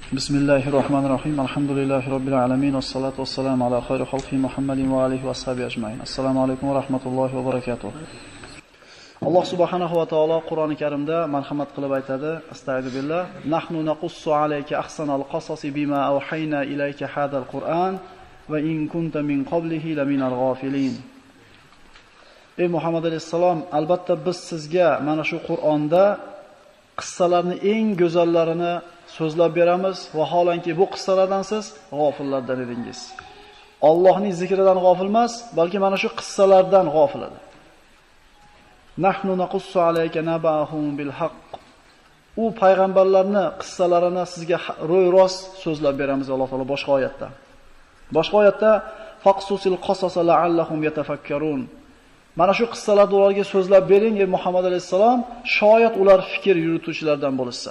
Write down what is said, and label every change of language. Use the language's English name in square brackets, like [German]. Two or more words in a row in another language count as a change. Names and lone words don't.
[Arabic] بسم الله الرحمن الرحيم. الحمد لله رب العالمين. والصلاة والسلام على خير خلق محمد وآله وصحبه أجمعين. السلام عليكم ورحمة الله وبركاته. [Uzbek] Alloh [Arabic] سبحانه وتعالى [Uzbek] Qur'oni Karimda marhamat qilib aytadi: [Arabic] Astagfirullah. نحن نقص عليك أحسن القصص بما أوحينا إليك هذا القرآن وإن كنت من قبله لمن الغافلين. [Uzbek] Ey Muhammad alayhisalom, albatta biz sizga mana shu Qur'onda qissalarning eng go'zallarini so'zlab beramiz va holanki bu qissalardan siz g'ofillardan edingiz. Allohning zikridan g'ofil emas, balki mana shu qissalardan g'ofil edi. [Arabic] نحن نقص عليك نبأهم بالحق. [Uzbek] U payg'ambarlarning qissalarini sizga ro'y-rost so'zlab beramiz Alloh taolo boshqa oyatda. Boshqa oyatda [Arabic] فاقصص القصص لعلهم يتفكرون. [Uzbek] Mana shu qissalarni ularga so'zlab bering ey Muhammad alayhisalom, shoyat ular fikr yurituvchilardan bo'lsa.